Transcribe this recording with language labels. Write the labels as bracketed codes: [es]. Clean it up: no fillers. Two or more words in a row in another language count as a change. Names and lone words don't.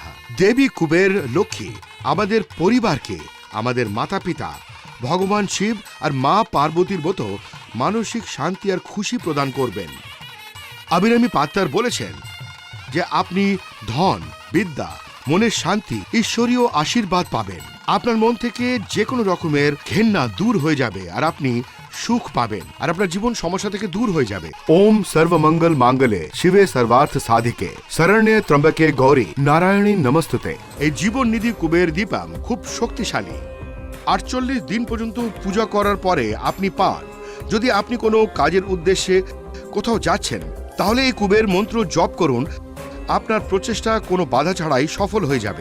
[bn] দেবী কুবের লক্ষ্মী আমাদের পরিবারকে, আমাদের মাতা পিতা ভগবান শিব আর মা পার্বতীর মতো মানসিক শান্তি আর খুশি প্রদান করবেন। অভিরামী পাত্তার বলেছেন যে আপনি ধন, বিদ্যা, মনের শান্তি, ঈশ্বরীয় আশীর্বাদ পাবেন। আপনার মন থেকে যে কোনো রকমের ঘেন্না দূর হয়ে যাবে আর আপনি সুখ পাবেন আর আপনার জীবন সমস্যা থেকে দূর হয়ে যাবে। [sa] ओम सर्वमंगल मांगले शिवे सर्वार्थ साधिके शरण्ये त्र्यंबके गौरी नारायणी नमस्तुते। [bn] এই জীবন নিধি কুবের দীপম খুব শক্তিশালী। 48 দিন পর্যন্ত পূজা করার পরে আপনি পান। যদি আপনি কোনো কাজের উদ্দেশ্যে কোথাও যাচ্ছেন, তাহলে এই কুবের মন্ত্র জপ করুন। আপনার প্রচেষ্টা কোনো বাধা ছাড়াই সফল হয়ে যাবে।